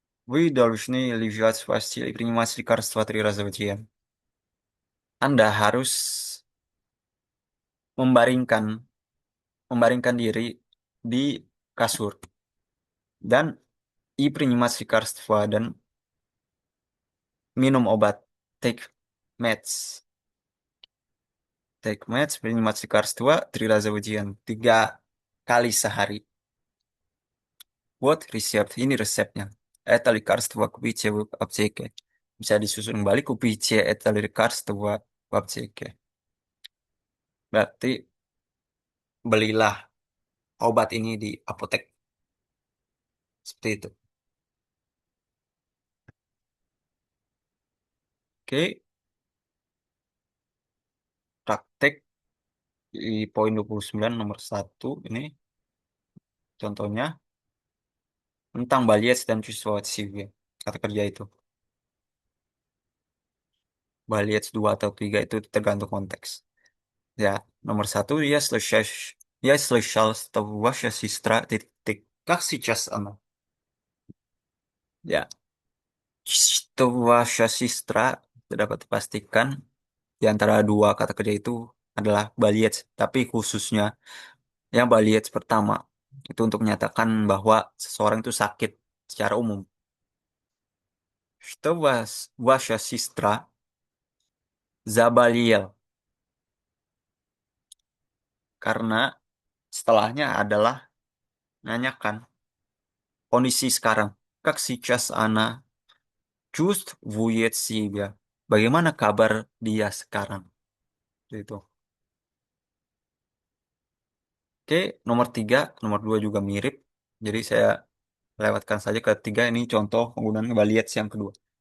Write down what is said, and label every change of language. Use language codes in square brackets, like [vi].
[ru] Вы должны лежать в постели и принимать лекарства 3 раза в день. [id] Anda harus membaringkan membaringkan diri di kasur dan i [ru] принимать лекарства [id] dan minum obat. [en] Take meds. Take meds, [ru] принимать лекарства 3 раза в день. [id] 3 kali sehari. [ru] Вот рецепт. [id] Ini resepnya. [ru] Это лекарство купите в аптеке. [id] Bisa disusun kembali, [ru] купите это лекарство в аптеке. [id] Berarti belilah obat ini di apotek. Seperti itu. Oke, praktek di poin 29 nomor 1 ini contohnya tentang Baliets dan Chiswatsi. kata kerja itu. Baliet dua atau tiga itu tergantung konteks. Ya, nomor satu, [ru] я слышал, что ваша сестра titik как сейчас она. [id] Ya, [ru] что ваша сестра [id] dapat dipastikan di antara dua kata kerja itu adalah baliet, tapi khususnya yang baliet pertama itu untuk menyatakan bahwa seseorang itu sakit secara umum. [ru] Что ваша сестра заболел, [id] karena setelahnya adalah nanyakan kondisi sekarang. [ru] Как сейчас она чувствует себя. [id] Bagaimana kabar dia sekarang? Itu. Oke, nomor tiga, nomor dua juga mirip. Jadi saya lewatkan saja ke tiga, ini contoh penggunaan baliet yang kedua.